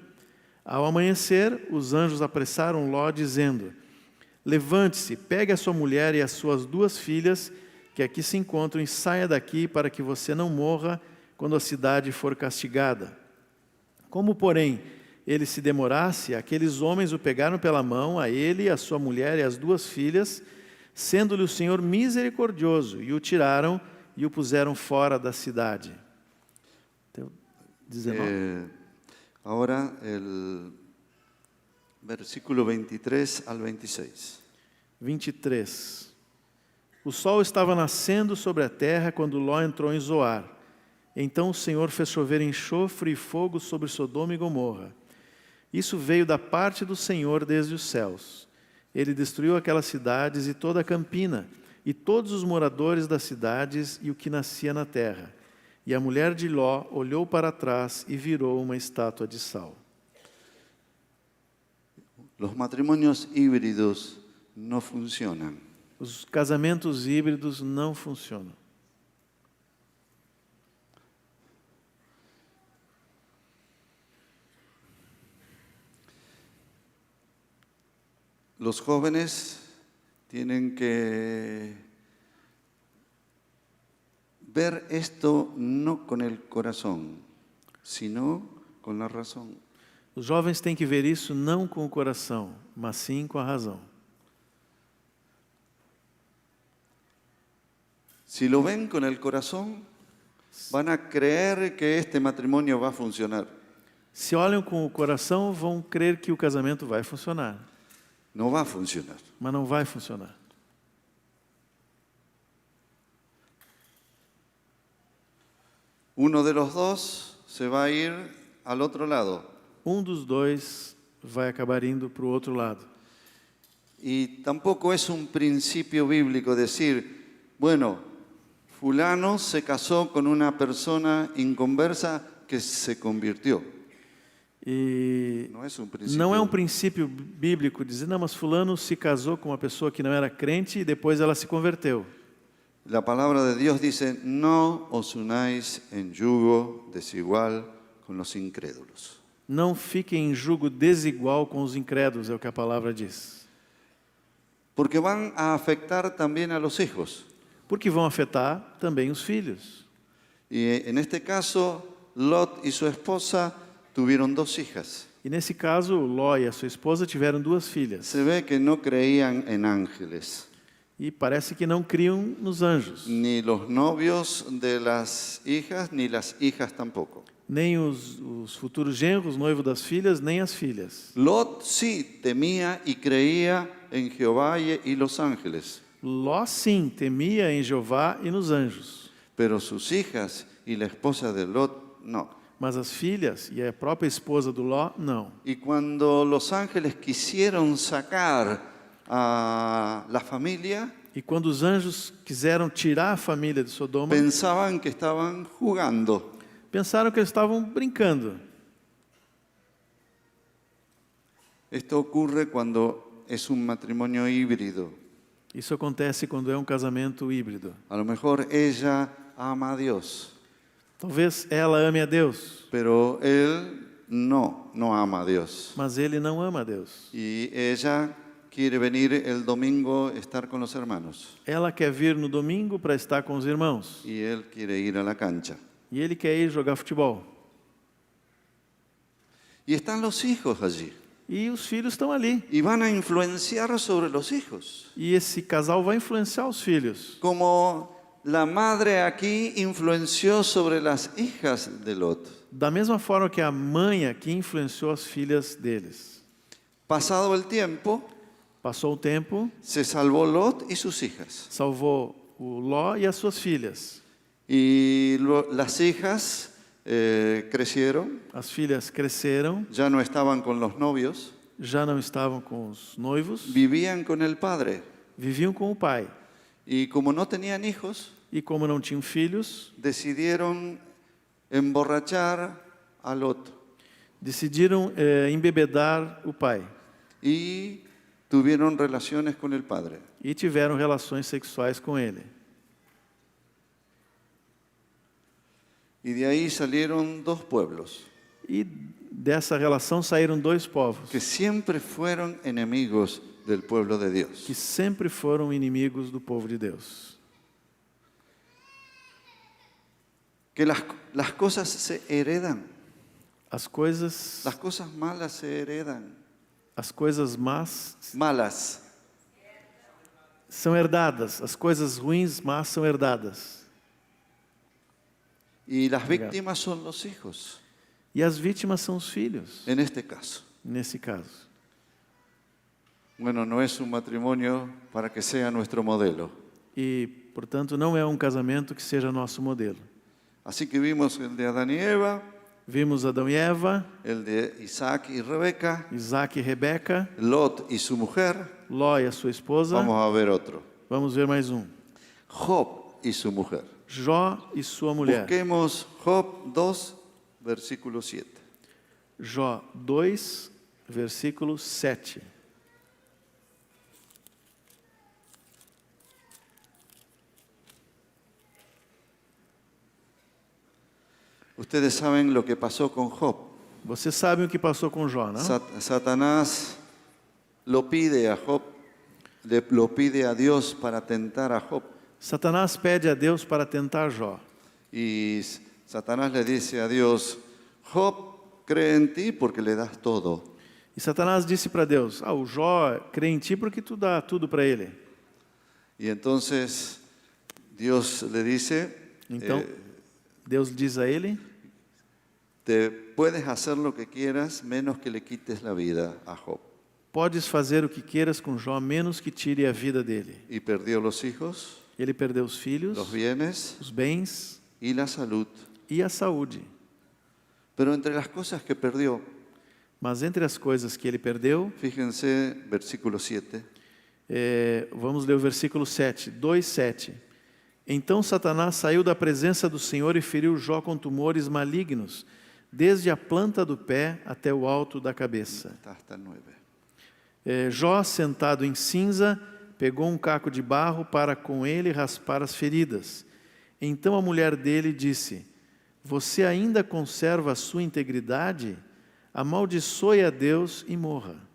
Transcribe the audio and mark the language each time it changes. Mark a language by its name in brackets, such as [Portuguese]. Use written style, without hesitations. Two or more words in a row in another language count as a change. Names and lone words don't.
[Portuguese] Ao amanhecer, os anjos apressaram Ló, dizendo: Levante-se, pegue a sua mulher e as suas 2 filhas, que aqui se encontram, e saia daqui para que você não morra quando a cidade for castigada. Como, porém, ele se demorasse, aqueles homens o pegaram pela mão, a ele, a sua mulher e as 2 filhas, sendo-lhe o Senhor misericordioso, e o tiraram e o puseram fora da cidade. 19. [Spanish] Ahora el versículo 23 al 26. 23. [Portuguese] O sol estava nascendo sobre a terra quando Ló entrou em Zoar. Então o Senhor fez chover enxofre e fogo sobre Sodoma e Gomorra. Isso veio da parte do Senhor desde os céus. Ele destruiu aquelas cidades e toda a campina, e todos os moradores das cidades e o que nascia na terra. E a mulher de Ló olhou para trás e virou uma estátua de sal. [Spanish] Los matrimonios híbridos no funcionan. [Portuguese] Os casamentos híbridos não funcionam. [Spanish] Los jóvenes tienen que ver esto no con el corazón, sino con la razón. [Portuguese] Os jovens têm que ver isso não com o coração, mas sim com a razão. [Spanish] Si lo ven con el corazón, van a creer que este matrimonio va a funcionar. [Portuguese] Se olham com o coração, vão crer que o casamento vai funcionar. [Spanish] No va a funcionar. [Portuguese] Mas não vai funcionar. [Spanish] Uno de los dos se va a ir al otro lado. [Portuguese] Dos dois vai acabar indo para o outro lado. [Spanish] Y tampoco es un principio bíblico decir, bueno, fulano se casó con una persona inconversa que se convirtió. [Portuguese] E [Spanish] No es un principio. [Portuguese] não é um princípio bíblico dizer, não, mas fulano se casou com uma pessoa que não era crente e depois ela se converteu. [Spanish] La palabra de Dios dice, no os unáis en yugo desigual con los incrédulos. [Portuguese] Não fiquem em jugo desigual com os incrédulos, é o que a palavra diz. [Spanish] Porque van a afectar también a los hijos. [Portuguese] Porque vão afetar também os filhos. [Spanish] Y en este caso, Lot y su esposa tuvieron 2 hijas. [Portuguese] E nesse caso, Ló e a sua esposa tiveram 2 filhas. [Spanish] Se ve que no creían en ángeles. [Portuguese] E parece que não criam nos anjos. [Spanish] Ni los novios de las hijas, ni las hijas tampoco. [Portuguese] Nem os futuros genros, noivo das filhas, nem as filhas. [Spanish] Lot sí temía y creía en Jehová y los ángeles. [Portuguese] Ló sim temia em Jeová e nos anjos. [Spanish] Pero sus hijas y la esposa de Lot no. [Portuguese] Mas as filhas e a própria esposa do Ló, não. [Spanish] Y cuando los ángeles quisieron sacar a la familia, [Portuguese] E quando os anjos quiseram tirar a família de Sodoma, [Spanish] pensaban que estaban jugando. [Portuguese] pensaram que eles estavam brincando. [Spanish] Esto ocurre cuando es un matrimonio híbrido. [Portuguese] Isso acontece quando é um casamento híbrido. [Spanish] A lo mejor ella ama a Dios, [Portuguese] Talvez ela ame a Deus, [Spanish] pero él no ama a Dios. [Portuguese] mas ele não ama a Deus. [Spanish] Y ella quiere venir el domingo estar con los hermanos. [Portuguese] Ela quer vir no domingo para estar com os irmãos. [Spanish] Y él quiere ir a la cancha. [Portuguese] E ele quer ir jogar futebol. [Spanish] Y están los hijos allí. [Portuguese] E os filhos estão ali. [Spanish] Y van a influenciar sobre los hijos. [Portuguese] E esse casal vai influenciar os filhos. [Spanish] Como la madre aquí influenció sobre las hijas de Lot. [Portuguese] Da mesma forma que a mãe aqui influenciou as filhas deles. [Spanish] Pasado el tiempo, [Portuguese] Passou o tempo, [Spanish] se salvó Lot y sus hijas. [Portuguese] salvou o Ló e as suas filhas. [Spanish] Y las hijas crecieron, [Portuguese] As filhas cresceram, [Spanish] ya no estaban con los novios, [Portuguese] já não estavam com os noivos, [Spanish] vivían con el padre. [Portuguese] viviam com o pai. [Spanish] Y como no tenían hijos, [Portuguese] E como não tinham filhos, [Spanish] decidieron emborrachar a Lot [Portuguese] decidiram embebedar o pai. [Spanish] y tuvieron relaciones con el padre. [Portuguese] E tiveram relações sexuais com ele. [Spanish] Y de ahí salieron dos pueblos [Portuguese] E dessa relação saíram dois povos, [Spanish] que siempre fueron enemigos del pueblo de Dios. [Portuguese] que sempre foram inimigos do povo de Deus. [Spanish] Que las cosas se heredan, [Portuguese] As coisas [Spanish] malas se heredan, más malas. [Portuguese] são herdadas, as coisas ruins, más são herdadas. [Spanish] Y las víctimas son los hijos, [Portuguese] E as vítimas são os filhos, [Spanish] en este caso. [Portuguese] nesse caso. [Spanish] Bueno, no es un matrimonio para que sea nuestro modelo. [Portuguese] E, portanto, não é um casamento que seja nosso modelo. [Spanish] Así que vimos el de Adán y Eva, [Portuguese] Vimos Adão e Eva, [Spanish] el de Isaac y Rebeca, [Portuguese] Isaac e Rebeca, [Spanish] Lot y su mujer. [Portuguese] Ló e a sua esposa. [Spanish] Vamos a ver otro. [Portuguese] Vamos ver mais um. [Spanish] Job y su mujer. [Portuguese] Jó e sua mulher. [Spanish] Busquemos Job 2, versículo 7. [Portuguese] Jó 2, versículo 7. [Spanish] Ustedes saben lo que pasó con Job. [Portuguese] Vocês sabem o que passou com Jó, não? [Spanish] Satanás lo pide a Job, lo pide a Dios para tentar a Job. [Portuguese] Satanás pede a Deus para tentar Jó. [Spanish] Y Satanás le dice a Dios, Job cree en ti porque le das todo. [Portuguese] E Satanás disse para Deus: o Jó crê em ti porque tu dá tudo para ele. [Spanish] Y entonces Dios le dice, [Portuguese] Então, Deus diz a ele: [Spanish] te puedes hacer lo que quieras menos que le quites la vida a Job. [Portuguese] podes fazer o que queiras com Jó, menos que tire a vida dele. [Spanish] Y perdió los hijos, [Portuguese] Ele perdeu os filhos, [Spanish] los bienes [Portuguese] os bens [Spanish] y la salud. [Portuguese] e a saúde. [Spanish] Pero entre las cosas que perdió, [Portuguese] Mas entre as coisas que ele perdeu, [Spanish] fíjense versículo 7, [Portuguese] vamos ler o versículo 7, 2:7. Então Satanás saiu da presença do Senhor e feriu Jó com tumores malignos, desde a planta do pé até o alto da cabeça. [Spanish] hasta el 9. [Portuguese] Jó, sentado em cinza, pegou um caco de barro para com ele raspar as feridas. Então a mulher dele disse: você ainda conserva a sua integridade? Amaldiçoe a Deus e morra.